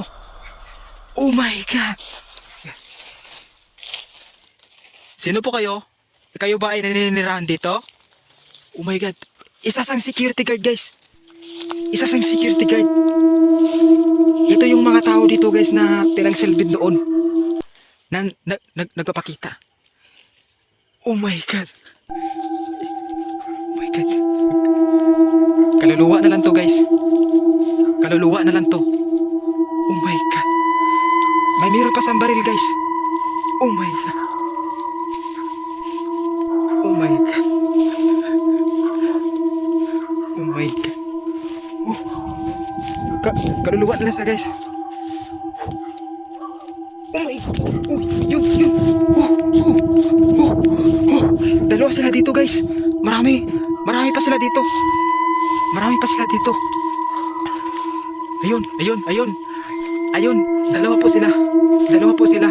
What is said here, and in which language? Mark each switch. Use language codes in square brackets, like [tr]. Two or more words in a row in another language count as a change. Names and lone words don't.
[en] Oh my god. [tl] Sino po kayo? Kayo ba ay naninirahan dito? [en] Oh my god. [tl] Isa sang security guard guys. Isa sang security guard. Ito yung mga tao dito guys na pinangsilbid doon. Nagpapakita. [en] Oh my god. Oh my god. [tl] Kaluluwa na lang to guys. Kaluluwa na lang to. [en] Oh my god. [tl] May meron pa sang baril guys. [en] Oh my god. Oh my god. Oh my god. Oh. [tl] Kaluluwa na lang sa guys. [en] Oh my god. Oh, yun. [tl] Oh. Dalawa sila dito guys. Marami pa sila dito. Ayun, dalawa po sila.